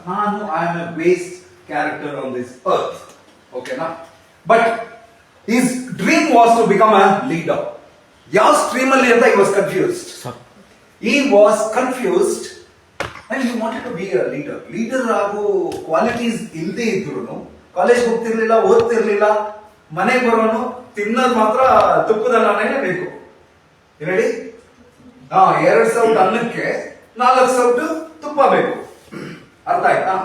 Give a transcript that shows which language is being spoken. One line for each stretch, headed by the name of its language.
English: ನಾನು I am a waste character on this earth, ಓಕೆನಾ. But his dream was to become a leader.
Kannada: ಯಾವ stream ಅಲ್ಲಿ ಅಂತ
English: he was confused. He was confused and he wanted to be a leader.
Kannada: Leader ಆಗೋ qualities ಇಲ್ಲದೆ ಇದ್ರು college ಹೋಗ್ತಿರ್ಲಿಲ್ಲ, ಓದ್ತಿರ್ಲಿಲ್ಲ, ಮನೆಗೆ ಬರೋನು ತಿನ್ನೋದು ಮಾತ್ರ ತುಪ್ಪದಲ್ಲೇ ಬೇಕು. ಹೇಳಿ, 2 ಸೌಟ್ ಅನ್ನಕ್ಕೆ 4 ಸೌಟ್ ತುಪ್ಪ ಬೇಕು. ಅರ್ಥ ಆಯ್ತಾ?